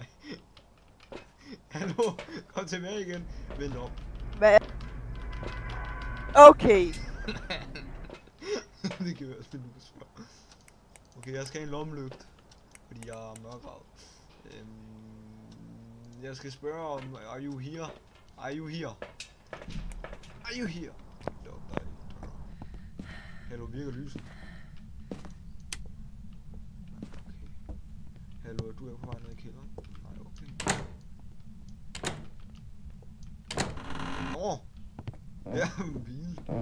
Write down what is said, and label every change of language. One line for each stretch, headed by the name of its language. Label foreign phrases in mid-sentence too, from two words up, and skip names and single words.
Danish: Hallo, kom tilbage igen. Vent om. Hvad? Okay. Det kan være sådan, du kan spørge. Okay, jeg skal have en lommelygte. Fordi jeg er mørkret. Jeg skal spørge om,
English: are you here? Are you here? Are you here?
Danish: Luk dig. Hallo, virker lyset? Okay. Hallo, er du på vej ned i kælderen? Nej, okay. Nå! Ja, bil.